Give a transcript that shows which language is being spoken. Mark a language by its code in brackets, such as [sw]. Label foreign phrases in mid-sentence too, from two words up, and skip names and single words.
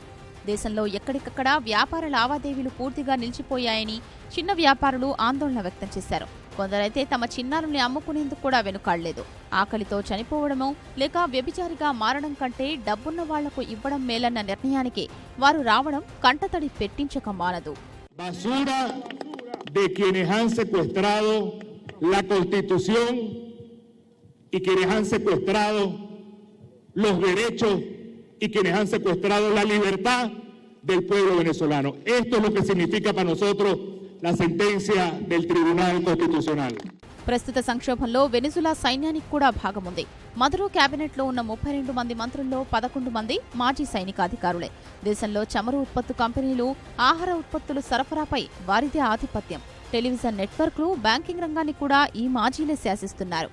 [te] దేశంలో ఎక్కడికక్కడ వ్యాపార లావాదేవీలు పూర్తిగా నిలిచిపోయాయని చిన్న వ్యాపారులు ఆందోళన వ్యక్తం చేశారు. కొందరైతే తమ చిన్నారుల్ని అమ్ముకునేందుకు కూడా వెనుకాడలేదు. ఆకలితో చనిపోవడమో లేక వ్యభిచారిగా మారడం కంటే డబ్బున్న వాళ్లకు ఇవ్వడం మేలన్న నిర్ణయానికి వారు రావడం కంటతడి పెట్టించక మానదు. [es] Basura de quienes han secuestrado la Constitución y quienes han secuestrado los derechos y quienes han secuestrado la libertad del pueblo venezolano. Esto es lo que significa para nosotros la sentencia del Tribunal Constitucional. [te] ప్రస్తుత సంక్షోభంలో వెనిజులా సైన్యానికి కూడా భాగముంది. మదురో కేబినెట్లో ఉన్న 32 మంది మంత్రుల్లో 11 మంది మాజీ సైనికాధికారులే. దేశంలో చమురు ఉత్పత్తు కంపెనీలు, ఆహార ఉత్పత్తుల సరఫరాపై వారిదే ఆధిపత్యం. [en] television networks, [te] బ్యాంకింగ్ రంగాన్ని కూడా ఈ మాజీలే శాసిస్తున్నారు.